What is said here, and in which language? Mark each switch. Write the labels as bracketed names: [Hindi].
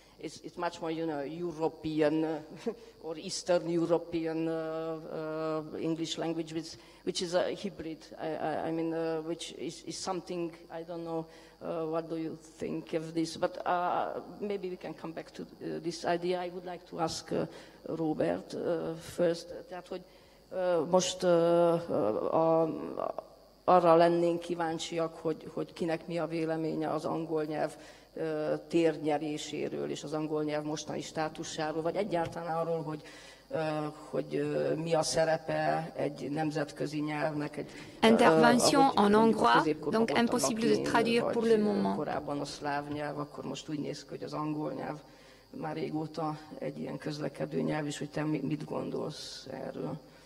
[English] It's much more, European or Eastern European English language, which is a hybrid. I mean, which is something, I don't know, what do you think of this? But maybe we can come back to this idea. I would like to ask Robert first, [Hungarian] tehát, hogy most arra lennénk kíváncsiak, hogy kinek mi a véleménye az angol nyelv térnyeréséről és az angol nyelv mostani státusáról, vagy egyáltalán arról, hogy mi a szerepe egy nemzetközi nyelvnek. [French] Intervention en hongrois, donc impossible de traduire pour le moment. [Hungarian] Korábban a szláv nyelv, akkor most úgy néz ki, hogy az angol nyelv már régóta egy ilyen közlekedő nyelv, és hogy te mit gondolsz erről?